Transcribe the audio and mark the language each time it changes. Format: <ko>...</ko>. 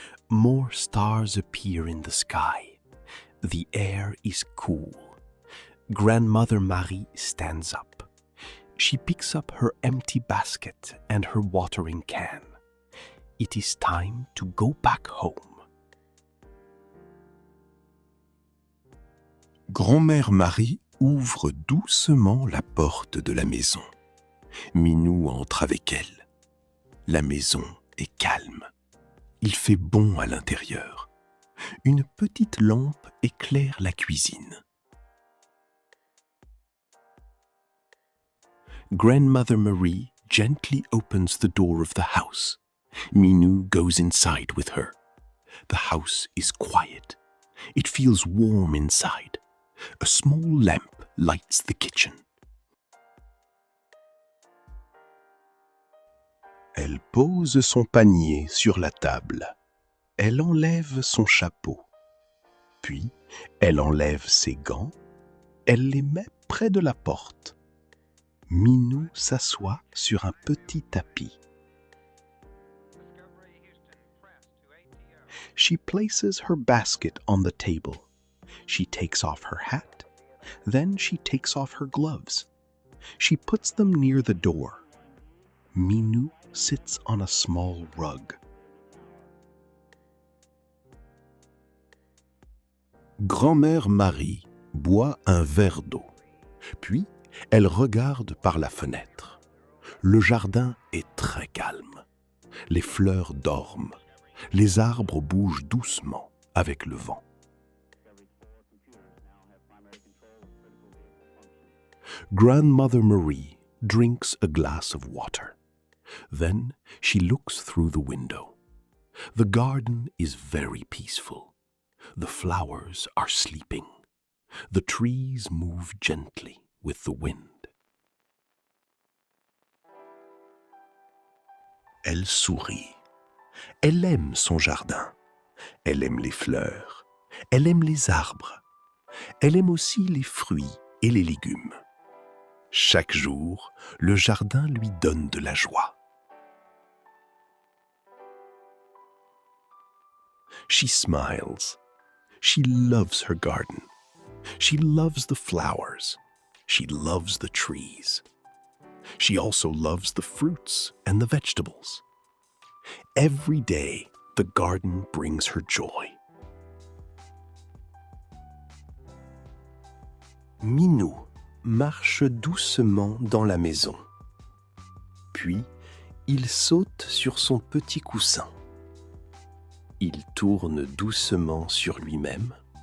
<en>More stars appear in the sky. The air is cool. Grandmother Marie stands up. She picks up her empty basket and her watering can. It is time to go back home.</en> <fr>Grand-mère Marie ouvre doucement la porte de la maison. Minou entre avec elle. La maison est calme. Il fait bon à l'intérieur. Une petite lampe éclaire la cuisine.</fr> <en>Grandmother Marie gently opens the door of the house. Minou goes inside with her. The house is quiet. It feels warm inside. A small lamp lights the kitchen.</en> <fr>Elle pose son panier sur la table. Elle enlève son chapeau. Puis, elle enlève ses gants. Elle les met près de la porte. Minou s'assoit sur un petit tapis.</fr> <en>She places her basket on the table. She takes off her hat. Then she takes off her gloves. She puts them near the door. Minou sits on a small rug.</en> <fr>Grand-mère Marie boit un verre d'eau. Puis, elle regarde par la fenêtre. Le jardin est très calme. Les fleurs dorment. Les arbres bougent doucement avec le vent.</fr> <en>Grandmother Marie drinks a glass of water. Then she looks through the window. The garden is very peaceful. The flowers are sleeping. The trees move gently with the wind.</en> <fr>Elle sourit. Elle aime son jardin. Elle aime les fleurs. Elle aime les arbres. Elle aime aussi les fruits et les légumes. Chaque jour, le jardin lui donne de la joie.</fr> <en>She smiles. She loves her garden. She loves the flowers. She loves the trees. She also loves the fruits and the vegetables. Every day, the garden brings her joy.</en> <fr>Minou marche doucement dans la maison. Puis, il saute sur son petit coussin. Il tourne doucement sur lui-même.</fr>